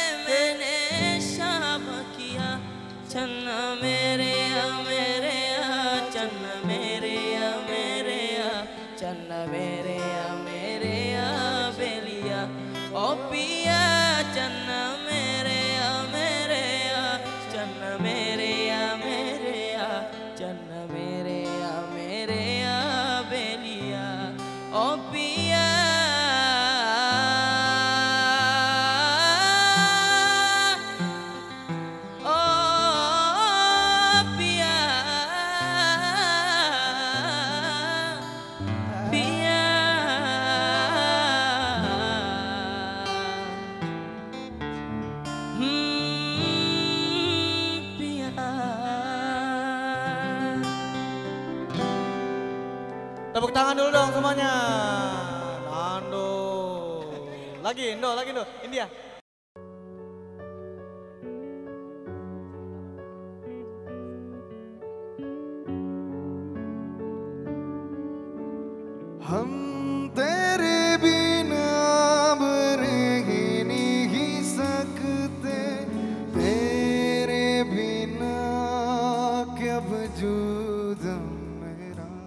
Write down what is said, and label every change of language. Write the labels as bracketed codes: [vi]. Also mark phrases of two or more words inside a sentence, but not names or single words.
[hi] मैंने शाम किया, चन्ना मेरे या मेरे या चन्ना मेरे या मेरे या चन्ना मेरे या मेरे या बेलिया ओ पिया, चन्ना मेरे या मेरे या चन्ना मेरे या मेरे या चन्ना मेरे या मेरे या बेलिया ओ पिया। ओ पिया पिया [id] Tepuk tangan dulu dong semuanya. Nando. Lagi Indo, India. [hi] हम तेरे बिना अब रह नहीं सकते, तेरे बिना क्या वजूद मेरा।